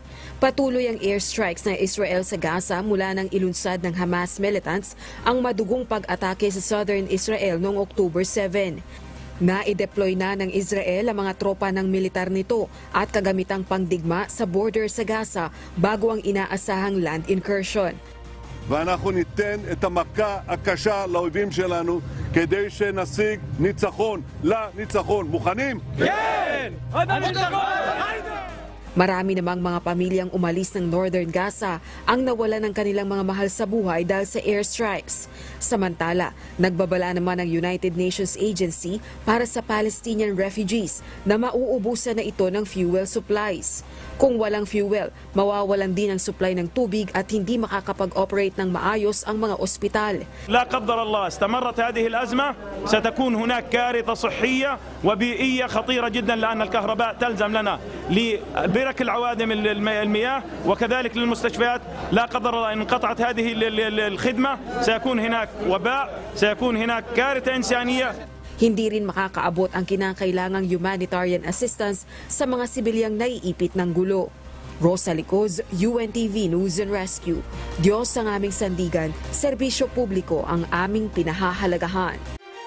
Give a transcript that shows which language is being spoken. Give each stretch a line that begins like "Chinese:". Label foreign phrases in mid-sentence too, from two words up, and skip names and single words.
Filipino: Patuloy ang airstrikes ng Israel sa Gaza mula nang ilunsad ng Hamas militants ang madugong pag-atake sa
English: southern Israel
Filipino: noong October 7. Na-deploy na ng Israel ang mga tropa ng militar nito at kagamitang pangdigma sa border sa Gaza bago ang inaasahang
English: land incursion.
Hebrew: ואנחנו ניתן את המכה הקשה לאויבים שלנו כדי שנשיג ניצחון לניצחון. מוכנים? כן!
Filipino: Marami namang mga pamilyang umalis ng
English: northern Gaza
Filipino: ang nawala ng kanilang mga mahal sa buhay dahil sa airstrikes. Samantala, nagbabala naman ang United Nations Agency para sa
English: Palestinian refugees
Filipino: na mauubusan na ito ng
English: fuel supplies.
Filipino: Kung walang fuel, mawawalan din ang supply ng tubig at hindi makakapag-operate ng maayos ang mga ospital.
Arabic: لا قدر الله استمرت هذه الأزمة ستكون هناك كارثة صحية وبيئية خطيرة جدا لأن الكهرباء تلزم لنا لبرك العوادم المياه وكذلك للمستشفيات. لا قدر الله إن انقطعت هذه الخدمة سيكون هناك وباء سيكون هناك كارثة إنسانية.
Filipino: Hindi rin makakaabot ang kinakailangang
English: humanitarian assistance
Filipino: sa mga sibilyang naiipit ng gulo. Rosa Licoz, UNTV News and Rescue. Diyos ang aming sandigan, serbisyo publiko ang aming pinahahalagahan.